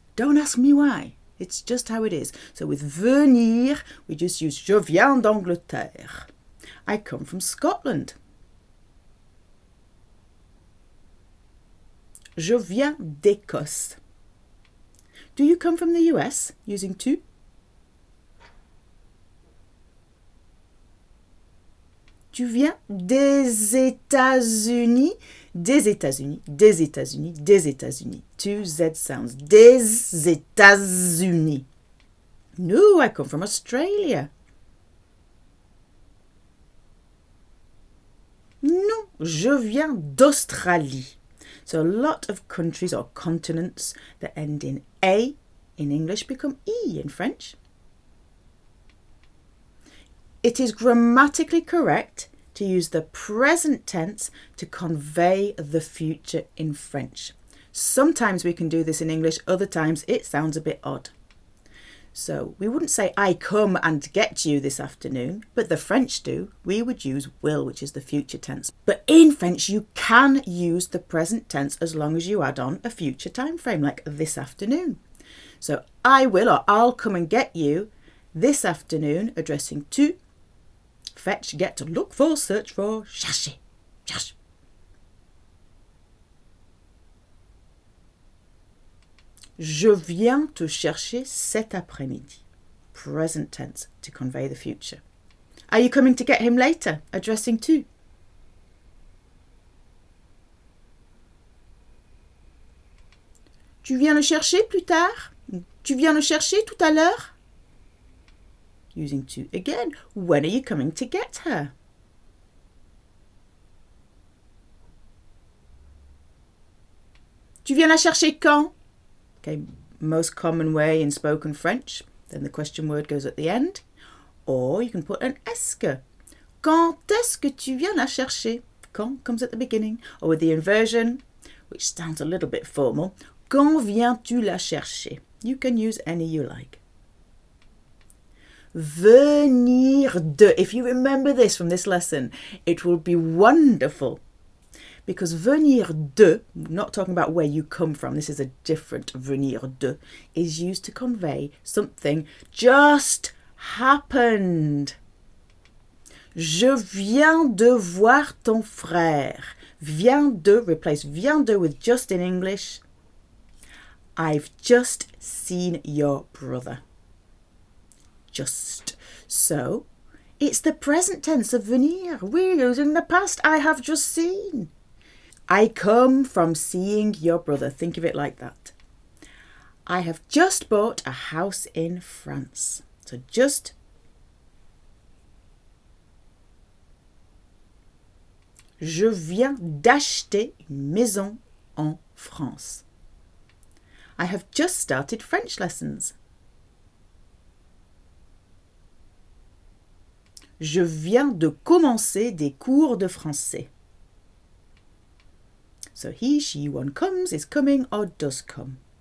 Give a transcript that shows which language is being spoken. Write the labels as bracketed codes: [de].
[en] Don't ask me why. It's just how it is. So with venir, we just use [fr] je viens d'Angleterre. [en] I come from Scotland. [fr] Je viens d'Écosse. [en] Do you come from the US using to? [fr] Tu viens des États-Unis, des États-Unis, des États-Unis, des États-Unis. [en] Two Z sounds. [fr] Des États-Unis. [en] No, I come from Australia. [fr] Non, je viens d'Australie. [en] So a lot of countries or continents that end in A in English become E in French. It is grammatically correct to use the present tense to convey the future in French. Sometimes we can do this in English, other times it sounds a bit odd. So we wouldn't say I come and get you this afternoon, but the French do. We would use will, which is the future tense. But in French, you can use the present tense as long as you add on a future time frame, like this afternoon. So I will or I'll come and get you this afternoon, addressing tu. Fetch, get, look for, search for, chercher, cherche. [fr] Je viens te chercher cet après-midi. [en] Present tense to convey the future. Are you coming to get him later? Addressing tu. [fr] Tu viens le chercher plus tard? Tu viens le chercher tout à l'heure? [en] Using tu again. When are you coming to get her? [fr] Tu viens la chercher quand? [en] Okay, most common way in spoken French. Then the question word goes at the end. Or you can put an est-ce que. [fr] Quand est-ce que tu viens la chercher? [en] Quand comes at the beginning. Or with the inversion, which sounds a little bit formal. [fr] Quand viens-tu la chercher? [en] You can use any you like. Venir de. If you remember this from this lesson, it will be wonderful. Because venir de, not talking about where you come from, this is a different venir de, is used to convey something just happened. [fr] Je viens de voir ton frère. [en] Viens de, replace viens de with just in English. I've just seen your brother. Just. So, it's the present tense of venir. We're using the past. I have just seen. I come from seeing your brother. Think of it like that. I have just bought a house in France. So just. [fr] Je viens d'acheter une maison en France. [en] I have just started French lessons. [fr] Je viens de commencer des cours de français. [en] So he, she, one comes, is coming or does come.